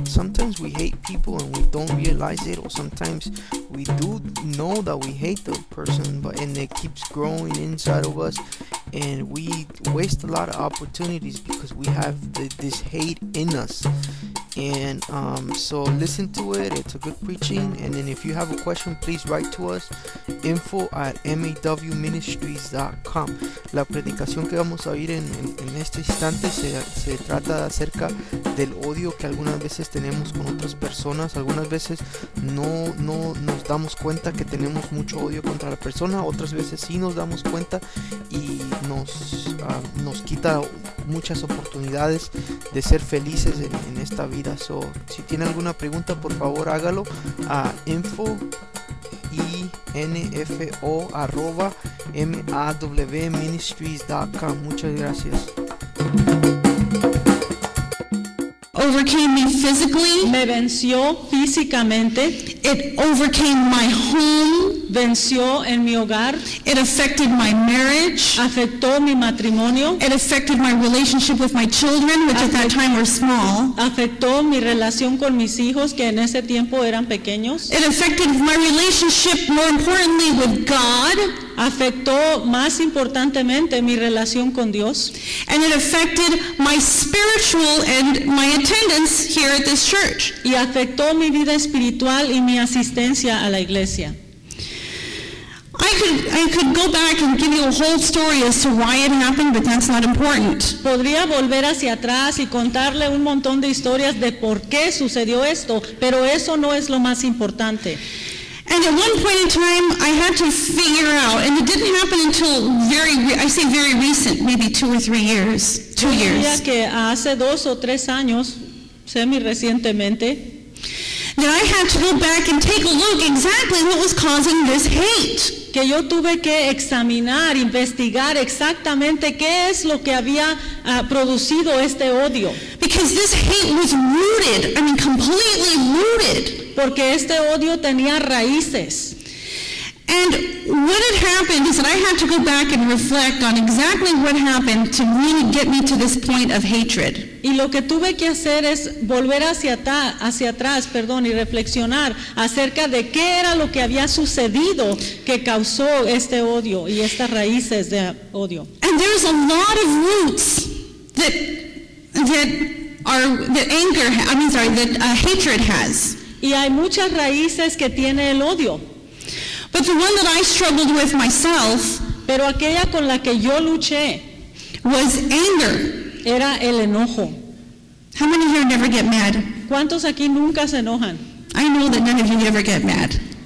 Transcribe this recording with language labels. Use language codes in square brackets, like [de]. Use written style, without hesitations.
[en] Sometimes we hate people and we don't realize it, or sometimes we do know that we hate the person, but and it keeps growing inside of us, and we waste a lot of opportunities because we have this hate in us. And so listen to it. It's a good preaching. And then if you have a question, please write to us, info@mawministries.com. [es] La predicación que vamos a oír en este instante se trata acerca del odio que algunas veces tenemos con otras personas. Algunas veces no nos damos cuenta que tenemos mucho odio contra la persona. Otras veces sí nos damos cuenta y nos quita muchas oportunidades de ser felices en esta vida. So, si tiene alguna pregunta, por favor hágalo a info@mawministries.com. Muchas gracias. [en] Overcame me physically. [es] Me venció físicamente. [en] It overcame my home. [es] Venció en mi hogar. [en] It affected my marriage. [es] Afectó mi matrimonio. [en] It affected my relationship with my children, which at that time were small. [es] Afectó mi relación con mis hijos, que en ese tiempo eran pequeños. [en] It affected my relationship, more importantly, with God. [es] Afectó más importantemente mi relación con Dios. [en] And it affected my spiritual and my attendance here at this church. [es] Y afectó mi vida espiritual y mi asistencia a la iglesia. [en] I could go back and give you a whole story as to why it happened, but that's not important. [es] Podría volver hacia atrás y contarle un montón de historias de por qué sucedió esto, pero eso no es lo más importante. [en] And at one point in time, I had to figure out, and it didn't happen until very recent, maybe 2 or 3 years, 2 years. [es] Yo diría que hace 2 o 3 años, semi-recientemente. [en] Then I had to go back and take a look exactly what was causing this hate. [es] Que yo tuve que examinar, investigar exactamente qué es lo que había producido este odio. [en] Because this hate was rooted, I mean completely rooted. [es] Porque este odio tenía raíces. [en] And what had happened is that I had to go back and reflect on exactly what happened to really get me to this point of hatred. [es] Y lo que tuve que hacer es volver hacia atrás, y reflexionar acerca de qué era lo que había sucedido que causó este odio y estas raíces de odio. [en] And there's a lot of roots that hatred has. [es] Y hay muchas raíces que tiene el odio. [en] But the one that I struggled with myself, [es] pero aquella con la que yo luché, [en] was anger. [es] Era el enojo. [en] How many here never get mad? [es] ¿Cuántos aquí nunca se enojan? [en] I know that none of you ever get mad.